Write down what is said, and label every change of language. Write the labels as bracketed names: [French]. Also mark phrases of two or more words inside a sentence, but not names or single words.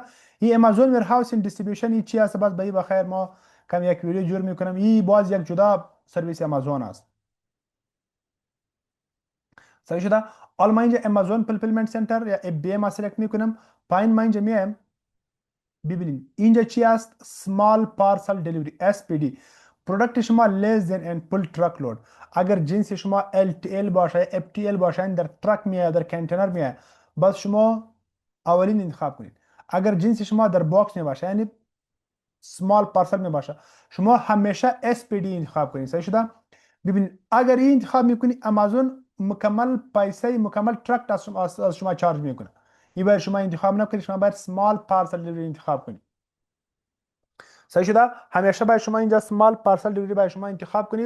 [Persian] این امازون ویرهاوس اند دیستریبیوشن این چی است، باز به بخیر ما کم یک ویدیو جور میکنم. این باز یک جدا سرویس امازون است. صحیح شده. حالا ما اینجا امازون فولفیلمنت سنتر یا ای بی ای ما سلکت میکنم. پایین ما اینجا میایم، ببینید اینجا چی است، [English] small parcel delivery SPD. [Persian] پروداکت شما [English] less than and full truckload. [Persian] اگر جنس شما LTL باشه FTL باشه در ترک میاد، در کنتینر میاد، باز شما اولین انتخاب کنید. اگر جنس شما در باکس می باشه یعنی [English] small parcel [Persian] می باشه، شما همیشه SPD انتخاب کنید. صحیح شده. ببینید اگر این انتخاب میکنید امازون مکمل پیسه مکمل ترک از شما چارج میکنه. این باید شما انتخاب نکنید، شما باید [English] small parcel delivery [Persian] انتخاب کنید. صحیح شده. همیشه باید شما اینجا [English] small parcel delivery [Persian] باید شما انتخاب کنید.